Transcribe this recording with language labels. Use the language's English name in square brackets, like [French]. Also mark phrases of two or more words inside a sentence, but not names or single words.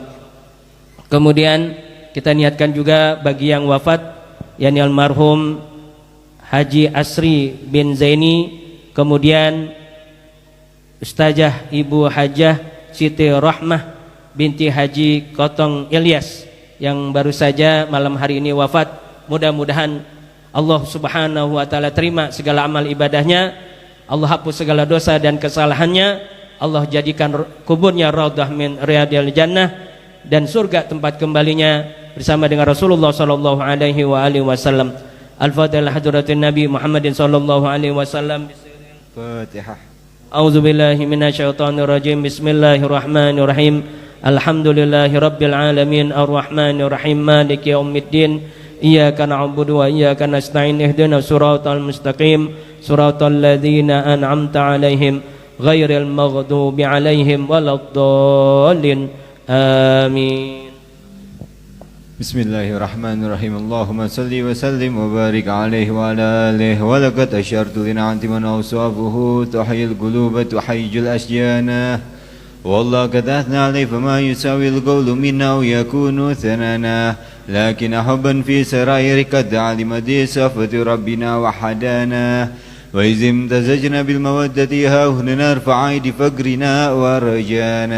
[Indonesian] Kemudian kita niatkan juga bagi yang wafat, yakni almarhum Haji Asri bin Zaini, kemudian Ustazah Ibu Hajah Siti Rahmah binti Haji Kotong Ilyas yang baru saja malam hari ini wafat. Mudah-mudahan Allah [Arabic] سبحانه وتعالى [Indonesian] terima segala amal ibadahnya, Allah hapus segala dosa dan kesalahannya, Allah jadikan kuburnya [Arabic] روضة من رياض الجنة, [Indonesian] dan surga tempat kembalinya bersama dengan Rasulullah [Arabic] صلى الله عليه وسلم. الفاتحة حضرة النبي محمد صلى الله عليه وسلم. Fatihah. أعوذ بالله من الشيطان الرجيم بسم الله الرحمن الرحيم. الحمد لله رب العالمين الرحمن الرحيم مالك يوم الدين إياك نعبد وإياك نستعين اهدنا الصراط المستقيم صراط الذين أنعمت عليهم غير المغضوب عليهم ولا الضالين آمين. بسم الله الرحمن الرحيم اللهم صل وسلم وبارك عليه وعلى آله ولقد أشرت لنعت من أوصافه تحيي القلوب تهيج الأشجان والله قد أثنى عليه فما يساوي القول منا ويكون ثنانا لكن حبا في سرائر قد علم دي صفة ربنا وحدانا وإذ امتزجنا بالمودة ها هنا نرفع عيد فقرنا ورجانا